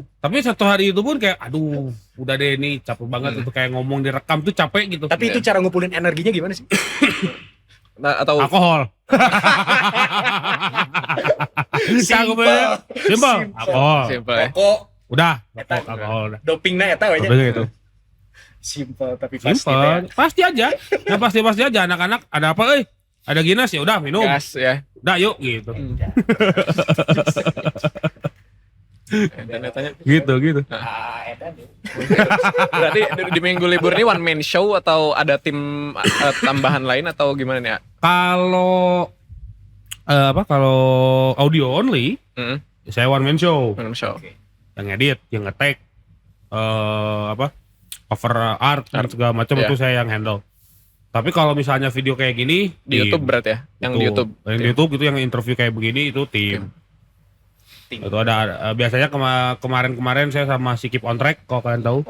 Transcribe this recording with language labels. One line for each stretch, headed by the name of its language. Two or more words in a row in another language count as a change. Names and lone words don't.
Indonesian: Tapi 1 hari itu pun kayak aduh, udah deh nih capek banget itu, kayak ngomong direkam tuh capek gitu. Tapi itu cara ngumpulin energinya gimana sih? Nah, atau Alkohol. Simple. Simple. Alkohol. simple ya. Kok Udah, Eta. alkohol udah. dopingnya
Sundanese: eta we
Indonesian: nya. Udah gitu. Simple tapi pasti Simple. Pasti aja. Yang pasti aja, anak-anak ada apa euy? Ada Guinness ya udah minum. Gas ya. Udah yuk gitu. Dan tanya. Gitu. Eta deh. Berarti di minggu libur ini
English: one man show
Indonesian: atau ada tim tambahan lain atau gimana nih ya? Kalau kalau audio only, saya
English: one man show. One man show.
Indonesian: Yang edit, yang nge-tag,
English: cover art
Indonesian: dan segala macam Iya. itu saya yang handle. Tapi kalau misalnya video kayak gini Di YouTube berarti ya? Yang di YouTube. Yang di YouTube itu yang interview kayak begini itu tim. Tim. Itu ada biasanya kemarin saya sama si Keep on Track, kalau kalian tahu.